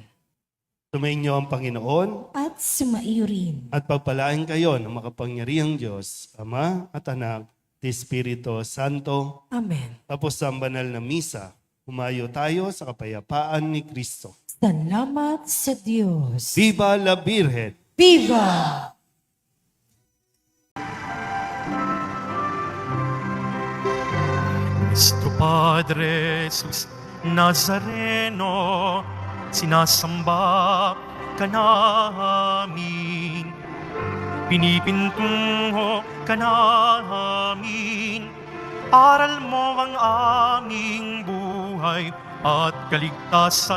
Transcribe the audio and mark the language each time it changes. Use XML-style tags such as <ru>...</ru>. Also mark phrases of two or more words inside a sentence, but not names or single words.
<tl>Sumainyo ang Panginoon At sumaiyo rin. at pagpalain kayo ng makapangyarihang Diyos, Ama at Anak, at Espiritu Santo. Amen. Tapos sa banal na misa, humayo tayo sa kapayapaan ni Kristo. Salamat sa Diyos.</tl> <es>Viva la Virgen! Viva!</es> <tl>Nuestro Padre Jesus Nazareno, sinasamba ka namin, pinipintungo ka namin, aral mo ang aming buhay at kaligtasan.</tl>